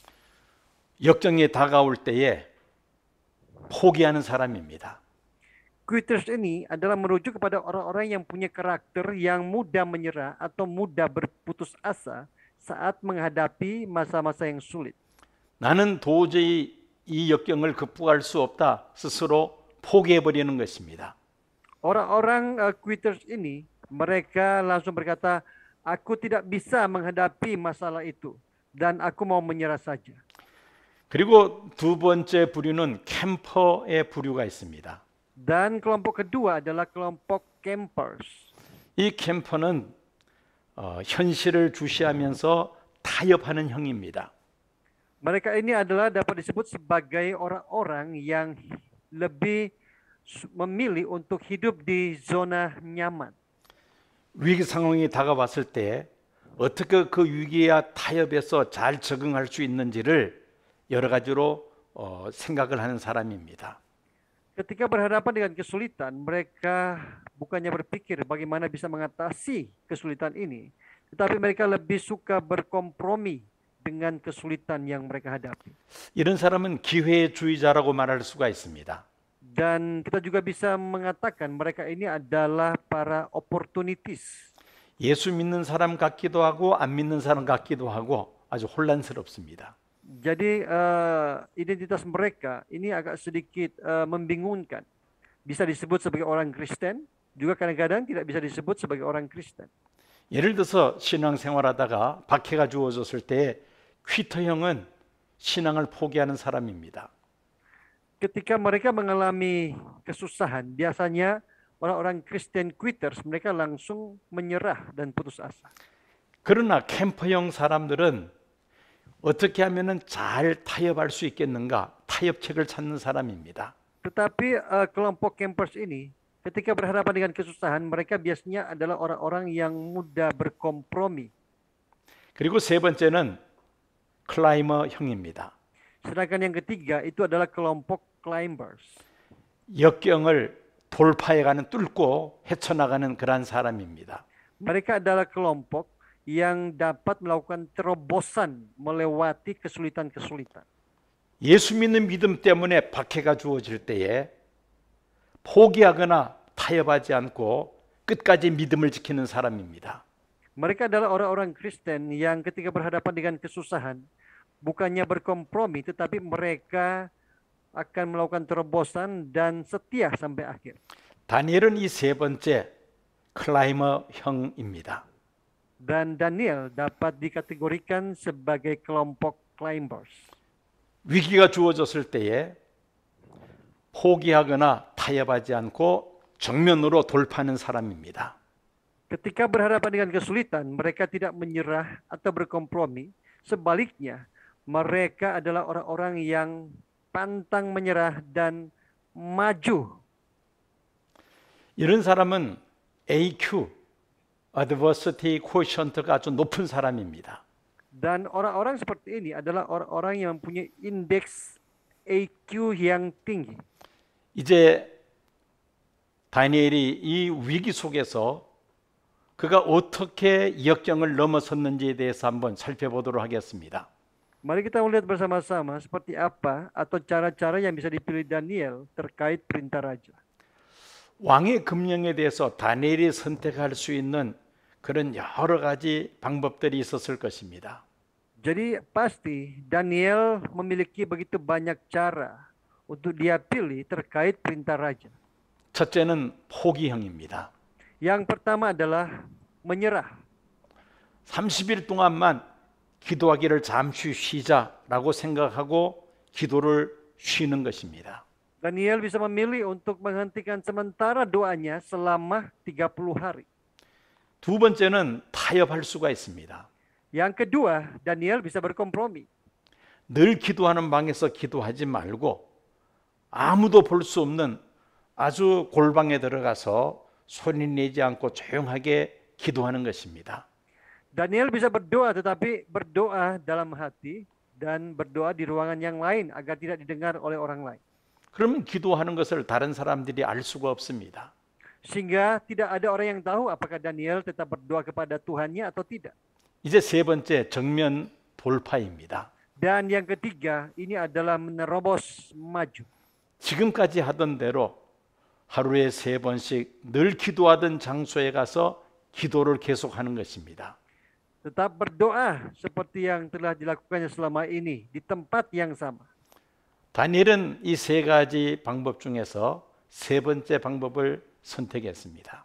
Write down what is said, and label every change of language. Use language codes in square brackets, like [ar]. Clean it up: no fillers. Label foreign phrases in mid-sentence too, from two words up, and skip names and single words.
[ko] 역경이 다가올 때에 포기하는 사람입니다. [id] Quitters ini adalah merujuk kepada orang-orang yang punya karakter yang mudah menyerah atau mudah berputus asa saat menghadapi masa-masa yang sulit. [ko] 나는 도저히 이 역경을 극복할 수 없다. 스스로 포기해버리는 것입니다. [id] Orang-orang quitters ini, mereka langsung berkata, aku tidak bisa menghadapi masalah itu dan aku mau menyerah saja. [ko] 그리고 두 번째 부류는 캠퍼의 부류가 있습니다. [id] Dan kelompok kedua adalah kelompok campers. [ko] 이 캠퍼는 현실을 주시하면서 타협하는 형입니다. [id] Mereka ini adalah dapat disebut sebagai orang-orang yang lebih memilih untuk hidup di zona nyaman. [ko] 위기 상황이 다가왔을 때 어떻게 그 위기와 타협해서 잘 적응할 수 있는지를 여러 가지로 생각을 하는 사람입니다. [id] Ketika berhadapan dengan kesulitan, mereka bukannya berpikir bagaimana bisa mengatasi kesulitan ini, tetapi mereka lebih suka berkompromi dengan kesulitan yang mereka hadapi. [ko] 이런 사람은 기회주의자라고 말할 수가 있습니다. [id] Dan kita juga bisa mengatakan mereka ini adalah para opportunities. [ko] 예수 믿는 사람 같기도 하고 안 믿는 사람 같기도 하고 아주 혼란스럽습니다. [id] Jadi identitas mereka ini agak sedikit membingungkan. Bisa disebut sebagai orang Kristen, juga kadang-kadang tidak bisa disebut sebagai orang Kristen. [ko] 예를 들어서 신앙생활하다가 박해가 주어졌을 때 퀴터형은 신앙을 포기하는 사람입니다. [id] Ketika mereka mengalami kesusahan, biasanya orang-orang Kristen quitters, mereka langsung menyerah dan putus asa. [ko] 그러나 캠퍼형 사람들은 어떻게 하면은 잘 타협할 수 있겠는가? 타협책을 찾는 사람입니다. [id] Tetapi kelompok campers ini ketika berhadapan dengan kesusahan, mereka biasanya adalah orang-orang yang mudah berkompromi. [ko] 그리고 세 번째는 클라이머형입니다. [id] Sedangkan yang ketiga itu adalah kelompok climbers. [ko] 역경을 돌파해가는 뚫고 헤쳐나가는 그러한 사람입니다. [id] Mereka adalah kelompok yang dapat melakukan terobosan melewati kesulitan-kesulitan. [ko] 예수 믿는 믿음 때문에 박해가 주어질 때에 포기하거나 타협하지 않고 끝까지 믿음을 지키는 사람입니다. [id] Mereka adalah orang-orang Kristen yang ketika berhadapan dengan kesusahan, bukannya berkompromi, tetapi mereka akan melakukan terobosan dan setia sampai akhir. [ko] 다니엘은 이 세 번째 클라이머형입니다. [id] Dan Daniel dapat dikategorikan sebagai kelompok climbers. [ko] 위기가 주어졌을 때에 포기하거나 타협하지 않고 정면으로 돌파하는 사람입니다. [id] Ketika berhadapan dengan kesulitan, mereka tidak menyerah atau berkompromi. Sebaliknya, mereka adalah orang-orang yang pantang menyerah dan maju. [ko] 이런 사람은 AQ, [en] Adversity Quotient [ko] 가 아주 높은 사람입니다. [id] Dan orang-orang seperti ini adalah orang-orang yang mempunyai indeks AQ yang tinggi. [ko] 이제 다니엘이 이 위기 속에서 그가 어떻게 역경을 넘어섰는지에 대해서 한번 살펴보도록 하겠습니다. [id] Mari kita melihat bersama-sama seperti apa atau cara-cara yang bisa dipilih Daniel terkait perintah raja. [ko] 왕의 금령에 대해서 다니엘이 선택할 수 있는 그런 여러 가지 방법들이 있었을 것입니다. [id] Jadi pasti Daniel memiliki begitu banyak cara untuk dia pilih terkait perintah raja. [ko] 첫째는 포기형입니다. [id] Yang pertama adalah menyerah. [ko] 30일 동안만 기도하기를 잠시 쉬자라고 생각하고 기도를 쉬는 것입니다. [id] Daniel bisa memilih untuk menghentikan sementara doanya selama 30 hari. [ko] 두 번째는 타협할 수가 있습니다. [id] Yang kedua, Daniel bisa berkompromi. [ko] 늘 기도하는 방에서 기도하지 말고 아무도 볼 수 없는 아주 골방에 들어가서 소리 내지 않고 조용하게 기도하는 것입니다. [id] Daniel bisa berdoa tetapi berdoa dalam hati dan berdoa di ruangan yang lain agar tidak didengar oleh orang lain. [ko] 그러면 기도하는 것을 다른 사람들이 알 수가 없습니다. [id] Sehingga tidak ada orang yang tahu apakah Daniel tetap berdoa kepada Tuhannya atau tidak. [ko] 이제 세 번째 정면 돌파입니다. [id] Dan yang ketiga, ini adalah menerobos maju. [ko] 지금까지 하던 대로 하루에 3번씩 늘 기도하던 장소에 가서 기도를 계속하는 것입니다. [id] Tetap berdoa seperti yang telah dilakukannya selama ini di tempat yang sama. [ko] 다니엘은 이 세 가지 방법 중에서 세 번째 방법을 선택했습니다.